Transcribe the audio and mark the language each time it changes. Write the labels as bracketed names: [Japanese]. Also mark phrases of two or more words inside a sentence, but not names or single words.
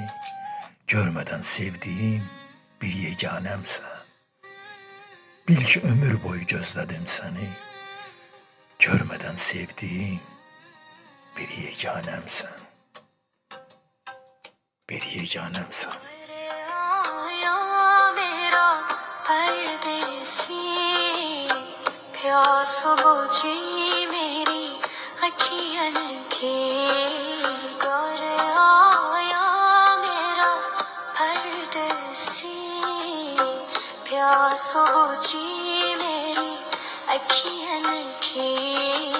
[Azerbaijani] Görmədən sevdiyim bir yeganəmsən. Bil ki ömür boyu gözlədim səni. Görmədən sevdiyim bir yeganəmsən. Bir yeganəmsən. [Hindi] प्यास बुझी मेरी अखियन के कर आया मेरा परदेसी प्यास बुझी मेरी अखियन के